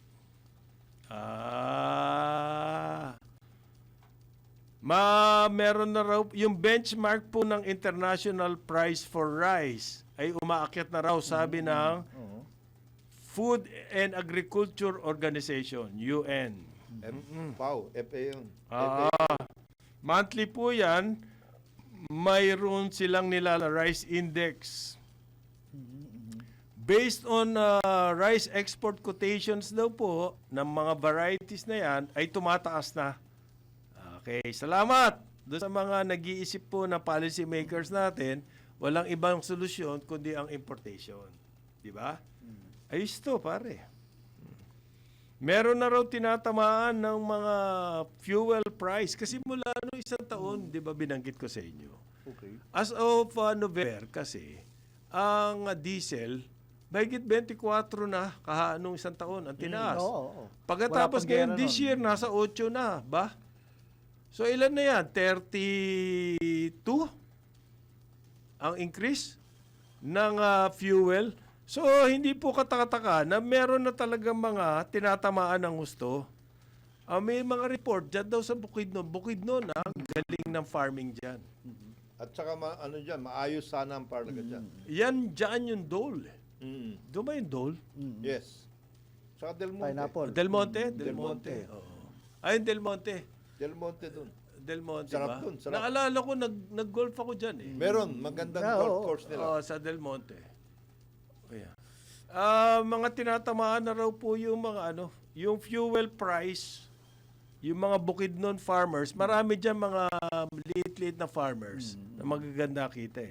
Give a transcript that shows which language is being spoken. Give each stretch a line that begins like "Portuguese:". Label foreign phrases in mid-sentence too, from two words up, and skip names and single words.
Filipino: Meron na raw, yung benchmark po ng
English: international price for rice
Filipino: ay umaakyat na raw, sabi ng Food and Agriculture Organization, UN. FAO, FA yun. Monthly po yan, mayroon silang nila
English: rice index. Based on rice export quotations
Filipino: daw po ng mga varieties na yan, ay tumataas na. Okay, salamat doon sa mga nag-iisip po na
English: policy makers
Filipino: natin, walang ibang solusyon kundi ang importation. Di ba? Ayos to, pare. Meron na raw tinatamaan ng mga
English: fuel price
Filipino: kasi mula no isang taon, di ba binanggit ko sa inyo. Okay.
English: As of November
Filipino: kasi, ang diesel Mahigit 24 na nung isang taon ang tinaas. Oo. Pagkatapos Wala pang ngayon gera this nun. year, nasa 8 na, ba? So ilan na yan? 32 ang increase ng fuel. So hindi po katakataka na meron na talagang mga tinatamaan ng gusto. May mga report dyan daw sa Bukidnon. Bukidnon, ang galing ng farming dyan. At saka maayos sana ang parlaga dyan. Yan, dyan yung dole. Mm. Doon ba yung dole? Yes. Saka Del Monte. Pineapple. Del Monte? Del Monte. Oo. Ayun, Del Monte. Del Monte dun. Del Monte ba? Sarap dun, sarap. Naalala ko, nag-golf ako dyan eh. Meron, magandang Ah, golf oo. course nila. Sa Del Monte.
English: Oh, yeah.
Filipino: Mga tinatamaan na raw po yung mga yung
English: fuel price,
Filipino: yung mga Bukidnon farmers, marami dyan mga liit-liit na farmers na magaganda kita eh.